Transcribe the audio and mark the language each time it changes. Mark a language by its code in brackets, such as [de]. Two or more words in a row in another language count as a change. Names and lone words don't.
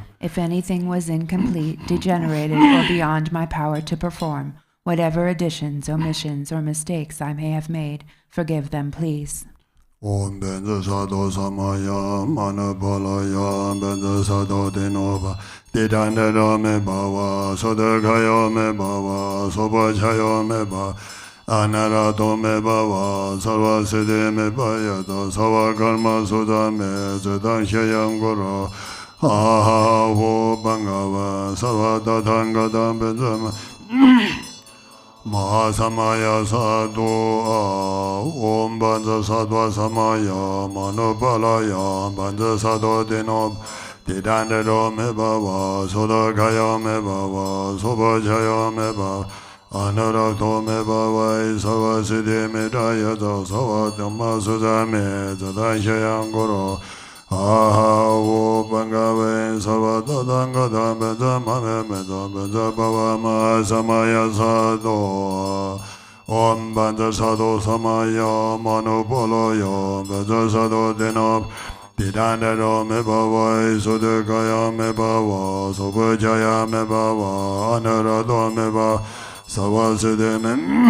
[en] If anything was incomplete, degenerated, or beyond my power to perform, whatever additions, omissions, or mistakes I may have made, forgive them, please. [sa] Om Benza Sado Samaya, Manapalaya, Benza Sado Dinova, Didanda Me Bava, Sodakaya Me Bava, Sobachaya Me Bava, Anarato Me Bava, Sarva Siddhi Me Bayata, Sava Karma Sudha Me, Zedanshayam Guru, Aha Ho Bangava, Sarva Tatangata Benzama, Mahasamaya Sadhu, Om Banza Sadva Samaya, Manupalaya, Banza Sadhu Dinob, Didandado Me Bava, Sodakaya Me Bava, Sobachaya Me Bava, Anarato Me Bava, Sava Siddhi Me Dayata, Sava Dhamma Sudha Me, Zadanshayam Guru, Aha Ho Bangava, Sava Tatangata Benzama Me Meza, Benza Bava Mahasamaya Sadhu, Om Banza Sadhu Samaya, Manupalaya, Banza Sadhu Dinob, Didandado Me Bava, Sodakaya Me Bava, Sobachaya Me Bava, Anarato Me Bava, Sava Siddhi Me